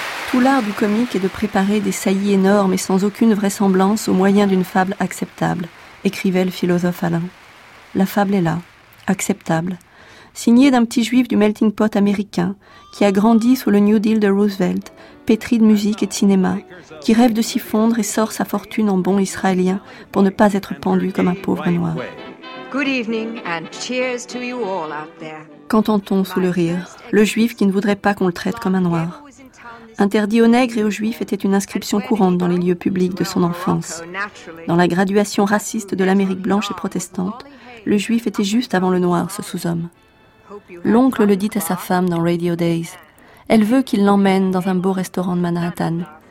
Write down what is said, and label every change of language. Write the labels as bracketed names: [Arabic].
[French] Tout l'art du comique est de préparer des saillies énormes et sans aucune vraisemblance au moyen d'une fable acceptable, écrivait le philosophe Alain. La fable est là, acceptable, signée d'un petit juif du melting pot américain qui a grandi sous le New Deal de Roosevelt, pétri de musique et de cinéma, qui rêve de s'y fondre et sort sa fortune en bon israélien pour ne pas être pendu comme un pauvre noir. [English] Good evening and cheers to you all out there. [French] Qu'entend-on sous le rire, le juif qui ne voudrait pas qu'on le traite comme un noir? Interdit aux nègres et aux juifs était une inscription courante dans les lieux publics de son enfance. Dans la graduation raciste de l'Amérique blanche et protestante, le juif était juste avant le noir, ce sous-homme. L'oncle le dit à sa femme dans Radio Days. Elle veut qu'il l'emmène dans un beau restaurant de Manhattan.